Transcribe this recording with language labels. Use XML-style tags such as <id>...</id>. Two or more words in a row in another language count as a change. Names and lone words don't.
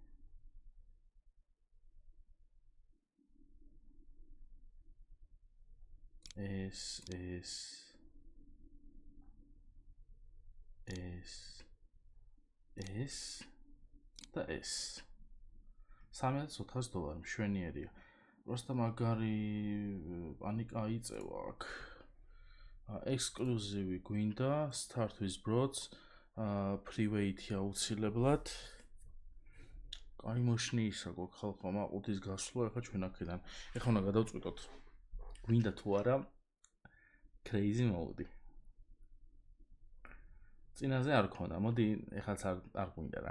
<ka>ეს და ეს. $3,400 მშვენიერია. Просто მაგარი პანიკა იწევა აქ. ექსკლუზივი გვინდა,</ka> <en>start with bots, private აუცილებლად.</en> <ka>კაი მოშნისა გვაქვს ხალხო, მაყუთის გასვლა ახლა ჩვენ აქედან. ეხლა უნდა გადავწყვიტოთ. გვინდა თუ არა</ka> <en>crazy mode.</en> <ka>წინაზე არ ქონდა. მოდი ეხლაც არ გვინდა რა.</ka>